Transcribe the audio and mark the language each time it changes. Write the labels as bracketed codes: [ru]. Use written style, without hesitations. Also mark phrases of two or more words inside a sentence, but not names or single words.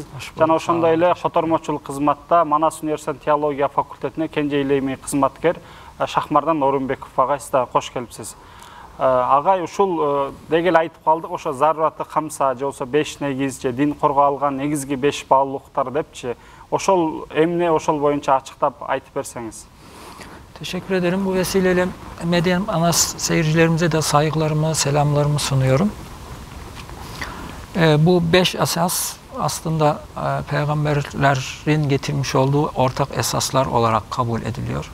[ky] Жана ошондой эле котормочулук кызматта Манас университетинин теология факультетине кенже илимий кызматкер Шахмардан Орунбеков агай, сиз да хош келипсиз. Агай, ушул деги эле айтып калдык, ошо зарураты камса же болбосо 5 негиз же дин коргоо алган негизги 5 баалуулуктар депчи. Ошол эмне, ошол боюнча ачыктап айтып берсеңиз. [tr] Teşekkür ederim. Bu vesileyle Medya Manas seyircilerimize de saygılarımı, selamlarımı sunuyorum. Bu 5 esas aslında peygamberlerin getirmiş olduğu ortak esaslar olarak kabul ediliyor.